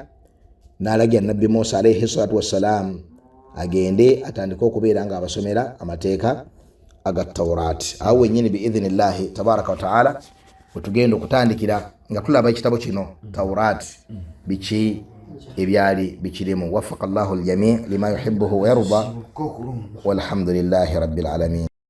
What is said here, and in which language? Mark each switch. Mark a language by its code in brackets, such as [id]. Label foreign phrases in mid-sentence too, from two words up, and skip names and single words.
[lg] N'alagira nabbi Musa [ar] عليه الصلاة والسلام [lg] agende atandike okubeera nga abasomera amateeka aga Tawrat. Awo wennyini [ar] بإذن الله تبارك وتعالى [lg] wetugenda okutandikira nga tulaba ekitabo kino Tawrat biki ebyali bikirimu. [ar] وفق الله الجميع لما يحبه ويرضى والحمد لله رب العالمين.